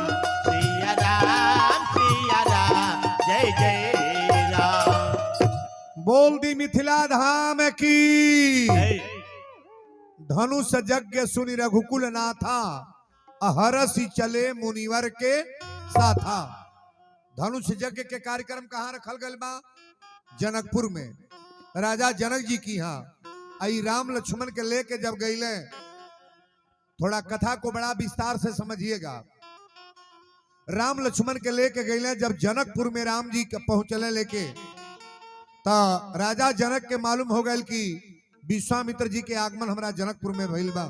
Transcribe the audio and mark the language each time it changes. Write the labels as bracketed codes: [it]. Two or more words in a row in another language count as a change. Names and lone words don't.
[bho] प्रिया राम जय जय राम। बोल दी मिथिला धाम की। जय। [awa] धनुष यज्ञ सुनि रघुकुल नाथा। हरसी चले मुनिवर के साथा। [bho] धनुष यज्ञ के कार्यक्रम कहाँ रखल गल बा? जनकपुर में राजा जनक जी की यहाँ। आई राम लक्ष्मण के लेके जब गईले, थोड़ा कथा को बड़ा विस्तार से समझिएगा। राम लक्ष्मण के लेके गईले जब जनकपुर में राम जी के पहुंचले लेके, तो राजा जनक के मालूम हो गए कि विश्वामित्र जी के आगमन हमरा जनकपुर में भइल बा।